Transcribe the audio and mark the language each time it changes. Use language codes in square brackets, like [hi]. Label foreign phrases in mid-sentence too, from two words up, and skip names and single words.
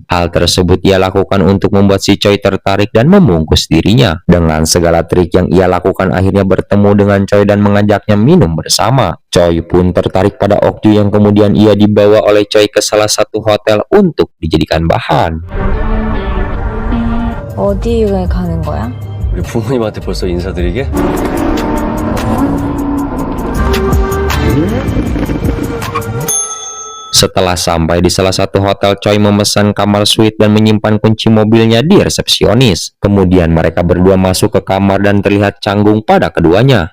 [id] Hal tersebut ia lakukan untuk membuat si Choi tertarik dan membungkus dirinya. Dengan segala trik yang ia lakukan, akhirnya bertemu dengan Choi dan mengajaknya minum bersama. Choi pun tertarik pada Okju yang kemudian ia dibawa oleh Choi ke salah satu hotel untuk dijadikan bahan. [ko] 어디에 가는 거야? 우리 부모님한테 벌써 인사드리게? [id] Setelah sampai di salah satu hotel, Choi memesan kamar suite dan menyimpan kunci mobilnya di resepsionis. Kemudian mereka berdua masuk ke kamar dan terlihat canggung pada keduanya.